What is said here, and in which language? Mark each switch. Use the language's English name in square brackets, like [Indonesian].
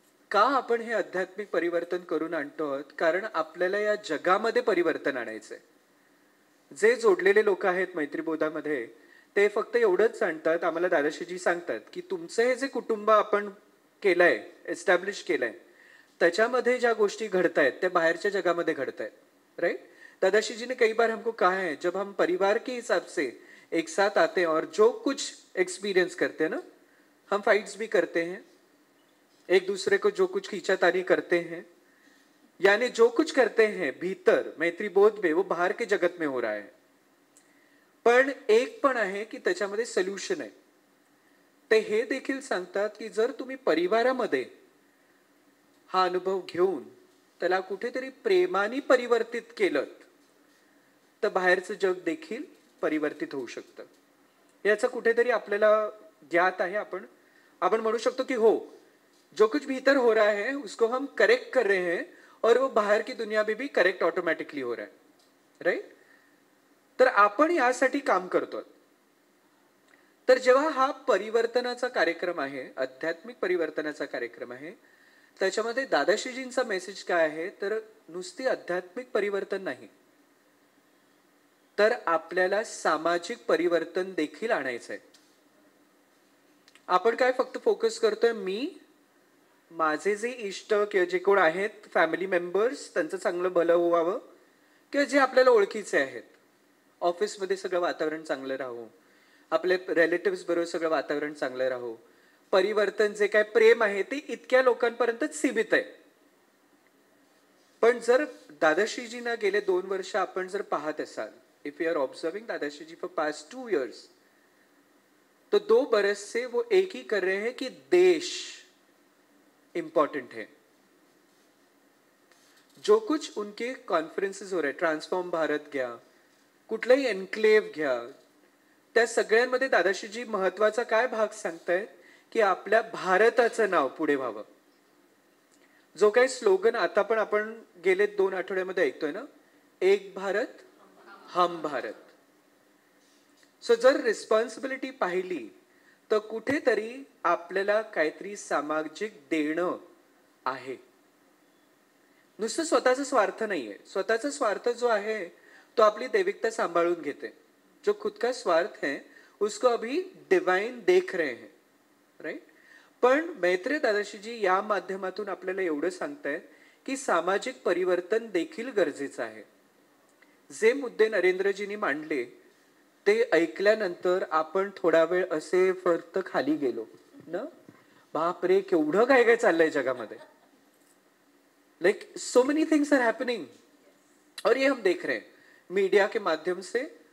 [Marathi] का आपण हे आध्यात्मिक परिवर्तन करून आणतो आहोत? कारण आपल्याला या जगामध्ये परिवर्तन आणायचंय. जे जोडलेले लोक आहेत मैत्रीबोधामध्ये ते फक्त एवढंच सांगतात, आम्हाला दादाश्रीजी सांगतात की तुमचं हे जे कुटुंब आपण केलंय, एस्टॅब्लिश केलंय, त्याच्यामध्ये ज्या गोष्टी घडतायत त्या बाहेरच्या जगामध्ये घडतायत. [English] Right? [Hindi] दादाश्री जी ने कई बार हमको कहा है, जब हम परिवार के हिसाब से एक साथ आते हैं और जो कुछ एक्सपीरियंस करते हैं ना, हम फाइट्स भी करते हैं, एक दूसरे को जो कुछ खींचातानी करते हैं, यानी जो कुछ करते हैं भीतर मैत्री बोध में वो बाहर के जगत में हो रहा है. [Marathi] पण एक पण आहे की त्याच्यामध्ये सोल्युशन आहे. ते हे देखील सांगतात की जर तुम्ही परिवारामध्ये हा अनुभव घेऊन त्याला कुठेतरी प्रेमाने परिवर्तित केलं तर बाहेरचं जग देखील परिवर्तित होऊ शकतं. याचं कुठेतरी आपल्याला ज्ञात आहे. आपण म्हणू शकतो की हो, [Hindi] जो कुछ भीतर हो रहा है उसको हम करेक्ट कर रहे हैं और वो बाहर की दुनिया में भी करेक्ट ऑटोमॅटिकली हो रहा है. [Marathi] राइट? तर आपण यासाठी काम करतो. तर जेव्हा हा परिवर्तनाचा कार्यक्रम आहे, आध्यात्मिक परिवर्तनाचा कार्यक्रम आहे, त्याच्यामध्ये दादाश्रीजींचा मेसेज काय आहे तर नुसती आध्यात्मिक परिवर्तन नाही, तर आपल्याला सामाजिक परिवर्तन देखील आणायचं आहे. आपण काय फक्त फोकस करतोय मी, माझे जे इष्ट किंवा जे कोण आहेत फॅमिली मेंबर्स त्यांचं चांगलं भलं व्हावं, किंवा जे आपल्याला ओळखीचे आहेत, ऑफिसमध्ये सगळं वातावरण चांगलं राहू, आपले रिलेटिव्स बरोबर सगळं वातावरण चांगलं राहू. परिवर्तन जे काय प्रेम आहे ते इतक्या लोकांपर्यंतच सीमित आहे. पण जर दादाश्रीजींना गेले 2 वर्ष आपण जर पाहत असाल, [English] if you are observing Dadashri for past 2 years, [Hindi] तो 2 बरस से वो एक ही कर रहे हैं कि देश इंपॉर्टेंट है. जो कुछ उनके कॉन्फ्रेंसेस हो रहे, [Marathi] ट्रान्सफॉर्म भारत घ्या, कुठलाही एन्क्लेव्ह घ्या, त्या सगळ्यांमध्ये दादाश्रीजी महत्वाचा काय भाग सांगतायत की आपल्या भारताचं नाव पुढे व्हावं. जो काही स्लोगन आता पण आपण गेले 2 आठवड्यामध्ये ऐकतोय ना, एक भारत हम भारत. सो जर रिस्पॉन्सिबिलिटी पाहिली तर कुठेतरी आपल्याला काहीतरी सामाजिक देणं आहे. नुसतं स्वतःचा स्वार्थ नाहीये. स्वतःचा स्वार्थ जो आहे तो आपली दैविकता सांभाळून घेते. [Hindi] जो खुद का स्वार्थ है उसको अभी डिवाइन देख रहे हैं. [English] Right? [Marathi] पण मैत्री दादाश्रीजी या माध्यमातून आपल्याला एवढं सांगतायत की सामाजिक परिवर्तन देखील गरजेचं आहे. जे मुद्दे नरेंद्रजींनी मांडले ते ऐकल्यानंतर आपण थोडा वेळ असे फक्त खाली गेलो ना, बापरे केवढं काय काय चाललंय जगामध्ये. [English] like so many things are happening [Hindi] और ये हम देख रहे हैं मीडिया के माध्यम से.